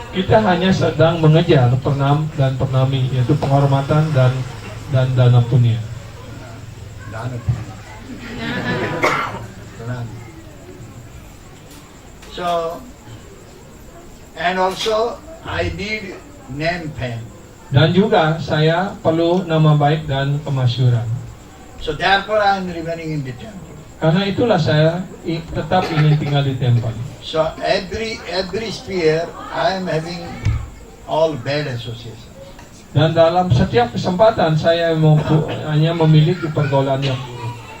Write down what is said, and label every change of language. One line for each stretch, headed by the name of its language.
Indonesian: Kita hanya sedang mengejar pranam dan pranami, yaitu penghormatan dan dana punya. Dana. Pranami.
English: So, and also I need name fame.
Indonesian: Dan juga saya perlu nama baik dan kemasyhuran.
English: So therefore I am remaining in the temple.
Indonesian: Karena itulah saya tetap ingin tinggal di temple.
English: So every sphere I am having all bad associations.
Indonesian: Dan dalam setiap kesempatan saya hanya memiliki pergaulan yang buruk.